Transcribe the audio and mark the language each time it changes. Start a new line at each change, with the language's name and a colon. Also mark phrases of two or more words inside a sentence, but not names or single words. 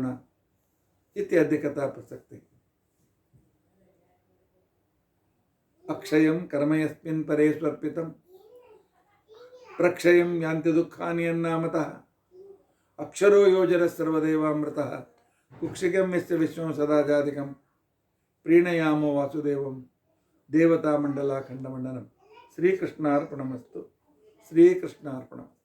Sanskrit: ಇತ್ಯಾದಿ ಕಥಾ ಪ್ರಸಕ್ತಿ. ಅಕ್ಷಯಂ ಕರ್ಮಯಸ್ಮಿನ್ ಪರೇ ಸ್ವರ್ಪಿತಂ ಪ್ರಕ್ಷಯಂ ಯಾಂತಿ ದುಃಖಾನಿ ಅನ್ನಾಮತಃ ಅಕ್ಷರೋ ಯೋಜರ ಸರ್ವದೇವಾಮೃತಃ ಕುಕ್ಷಿಕಂ ಯಸ್ಯ ವಿಶ್ವಂ ಸದಾ ಜಾತಿಕಂ ಪ್ರೀಣಯಾಮೋ ವಾಸುದೇವಂ ದೇವತಾ ಮಂಡಲ ಖಂಡಮಂಡನಂ. ಶ್ರೀಕೃಷ್ಣಾರ್ಪಣಮಸ್ತು. ಶ್ರೀಕೃಷ್ಣಾರ್ಪಣಂ.